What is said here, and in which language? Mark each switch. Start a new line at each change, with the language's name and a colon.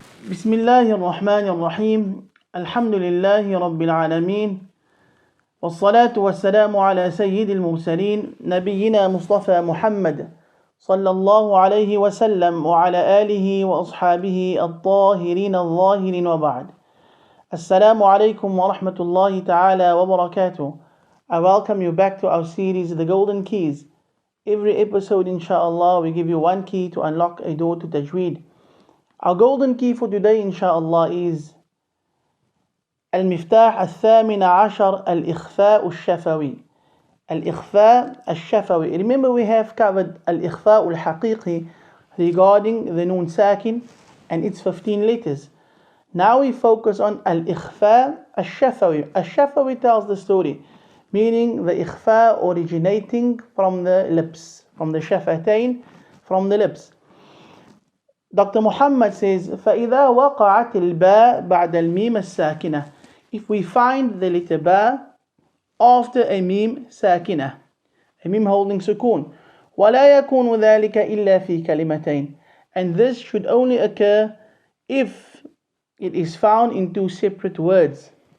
Arabic: بسم الله الرحمن الرحيم الحمد لله رب العالمين والصلاة والسلام على سيد المرسلين نبينا مصطفى محمد صلى الله عليه وسلم وعلى آله وأصحابه الطاهرين الظاهرين وبعد. Assalamu alaikum wa rahmatullahi ta'ala wa barakatuh.
English: I welcome you back to our series The Golden Keys. Every episode inshallah we give you one key to unlock a door to Tajweed. Our golden key for today inshallah is
Arabic: المفتاح الثامن عشر الإخفاء الشفوي. الإخفاء الشفوي.
English: Remember we have covered الإخفاء الحقيقي regarding the noon sakin and its 15 letters. Now we focus on الإخفاء الشفوي. الشفوي tells the story, meaning the إخفاء originating from the lips, from the shafatain, from the lips. Dr.
Arabic: Muhammad
English: says,
Arabic: فإذا وقعت الباء بعد الميم الساكنة.
English: If we find the letter ba after a mim ساكنة, a mim holding sukun,
Arabic: ولا يكون ذلك إلا في كلمتين.
English: And this should only occur if it is found in two separate words.